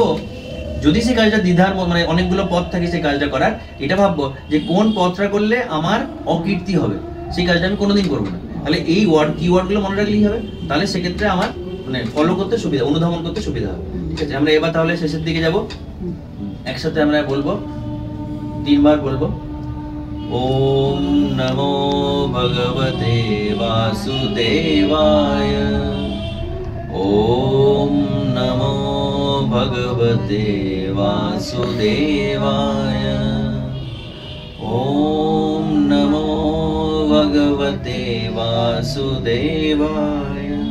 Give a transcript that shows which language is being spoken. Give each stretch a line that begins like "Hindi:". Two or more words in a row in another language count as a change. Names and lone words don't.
Bangla: যদি সেই কাজটা দ্বিধার মানে অনেকগুলো পথ থাকে সেই কাজটা করার, এটা ভাববো যে কোন পথটা করলে আমার অকীর্তি হবে, সেই কাজটা আমি কোনোদিন করবো না। তাহলে এই কিওয়ার্ড গুলো মনে রাখলেই হবে, তাহলে সেক্ষেত্রে আমার মানে ফলো করতে সুবিধা, অনুধাবন করতে সুবিধা হবে। ঠিক আছে, আমরা এবার তাহলে শেষের দিকে যাব। একসাথে আমরা বলবো, 3 বার বলবো।
Sanskrit: ওম নমো ভগবতে বাসুদেবায়, ওম নমো ভগবতে বাসুদেবায়, ওম নমো ভগবতে বাসুদেবায়।